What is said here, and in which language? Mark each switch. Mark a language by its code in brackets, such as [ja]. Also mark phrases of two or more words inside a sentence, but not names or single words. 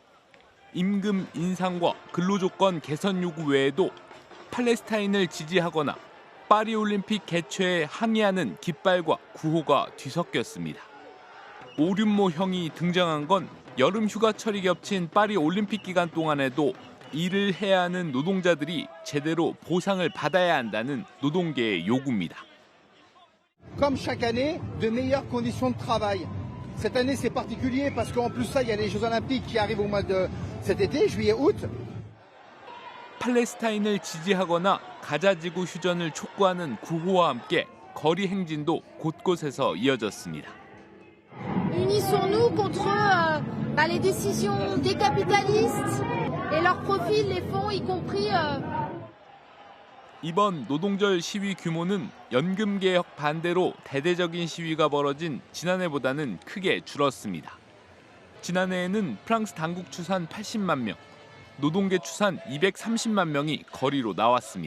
[ko] 임금 인상과 근로조건 개선 요구 외에도 팔레스타인을 지지하거나 파리올림픽 개최에 항의하는 깃발과 구호가 뒤섞였습니다. 오륜모형이 등장한 건 여름 휴가철이 겹친 파리 올림픽 기간 동안에도 일을 해야 하는 노동자들이 제대로 보상을 받아야 한다는 노동계의 요구입니다. [fr] Comme chaque année, de meilleures conditions de travail. Cette année, c'est particulier parce qu'en plus ça, il y a les Jeux Olympiques qui arrivent au mois de cet été, juillet, août. [ko] 팔레스타인을 지지하거나 가자지구 휴전을 촉구하는 구호와 함께 거리 행진도 곳곳에서 이어졌습니다. [fr] Unissons-nous contre les décisions des capitalistes et leurs profits les font, y compris. [ko] 이번 노동절 시위 규모는 연금 개혁 반대로 대대적인 시위가 벌어진 지난해보다는 크게 줄었습니다. 지난해에는 프랑스 당국 추산 80만 명, 노동계 추산 230만 명이 거리로 나왔습니다.